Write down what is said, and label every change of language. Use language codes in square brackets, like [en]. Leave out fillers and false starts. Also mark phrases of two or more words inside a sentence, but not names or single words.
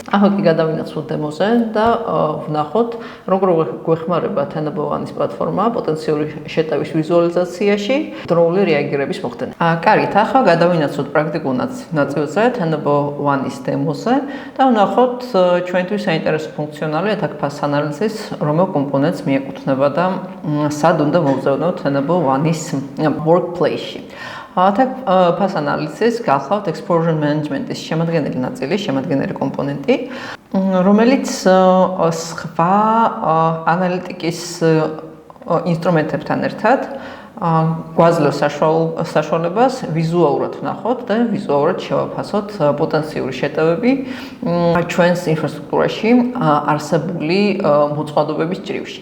[ka] ახლა კი გადავინაცვლოთ დემოზე და ვნახოთ, როგორ გვეხმარება Tenable-One-ის პლატფორმა პოტენციური შეტევის ვიზუალიზაციაში დროული რეაგირების მოხდენა. კარგით, ახლა გადავინაცვლოთ პრაქტიკულ ნაწილზე Tenable-One-ის დემოზე და ვნახოთ ჩვენთვის საინტერესო ფუნქციონალი [en] Attack Path Analysis, [ka] რომელ კომპონენტს მიეკუთვნება და სად უნდა მოვზავნოთ Tenable-One-ის workplace-ში. [en] Attack Path Analysis [ka] გახლავთ [en] Exposure Management- [ka] ის შემადგენელი ნაწილი, შემადგენელი კომპონენტი, რომელიც სხვა ანალიტიკის ინსტრუმენტებთან ერთად გვაძლევს საშუალებას ვიზუალურად ვნახოთ და ვიზუალურად შევაფასოთ პოტენციური შეტევები ჩვენს ინფრასტრუქტურაში არსებული მოწყობილობების ჭრილში.